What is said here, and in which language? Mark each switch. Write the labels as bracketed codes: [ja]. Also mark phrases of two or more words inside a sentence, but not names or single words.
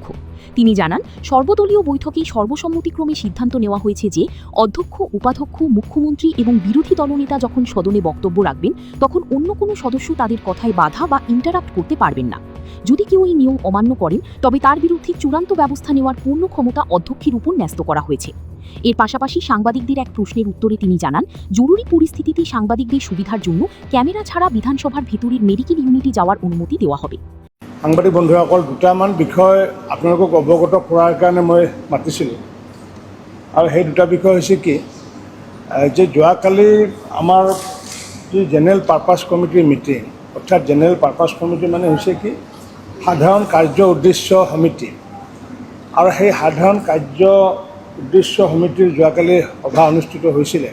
[bn] তিনি জানান, সর্বদলীয় বৈঠকে সর্বসম্মতিক্রমে সিদ্ধান্ত নেওয়া হয়েছে যে অধ্যক্ষ, উপাধ্যক্ষ, মুখ্যমন্ত্রী এবং বিরোধী দলনেতা যখন সদনে বক্তব্য রাখবেন তখন অন্য কোনো সদস্য তাদের কথায় বাধা বা ইন্টারাপ্ট করতে পারবেন না। যদি কেউ এই নিয়ম অমান্য করেন তবে তার বিরুদ্ধে চূড়ান্ত ব্যবস্থা নেওয়ার পূর্ণ ক্ষমতা অধ্যক্ষের উপর ন্যস্ত করা হয়েছে। এর পাশাপাশি সাংবাদিকদের এক প্ৰশ্নের উত্তরে তিনি জানান, জরুরি পরিস্থিতিতে সাংবাদিকদের সুবিধার জন্য ক্যামেরা ছাড়া বিধানসভার ভেতরের মেডিকেল ইউনিটে যাওয়ার অনুমতি দেওয়া হবে। [as] সাংবাদিক বন্ধুসকল, দুটামান বিষয় আপোনালোকক অৱগত কৰাৰ কাৰণে মই মাতিছিলোঁ, আৰু সেই দুটা বিষয় হৈছে কি যে যোৱাকালি আমাৰ যি [en] general purpose committee's meeting, [as] অৰ্থাৎ [en] general purpose committee [as] মানে হৈছে কি সাধাৰণ কাৰ্য উদ্দেশ্য সমিতি, আৰু সেই সাধাৰণ কাৰ্য উদ্দেশ্য সমিতিৰ যোৱাকালি সভা অনুষ্ঠিত হৈছিলে।